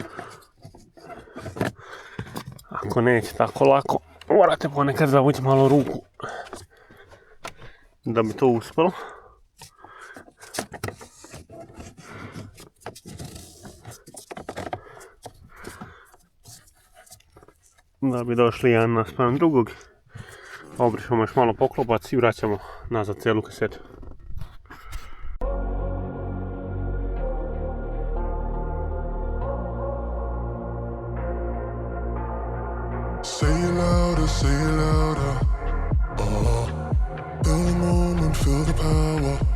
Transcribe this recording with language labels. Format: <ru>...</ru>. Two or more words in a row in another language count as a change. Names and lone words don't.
<bs>Ako neće tako lako, Morate ponekad zavući malo ruku da bi to uspjelo. Da bi došli jedan naspram drugog. Obrišemo još malo poklopac i vraćamo nazad cijelu kasetu.</bs> <en>Say it louder, say it louder. Feel the moment, feel the power.</en>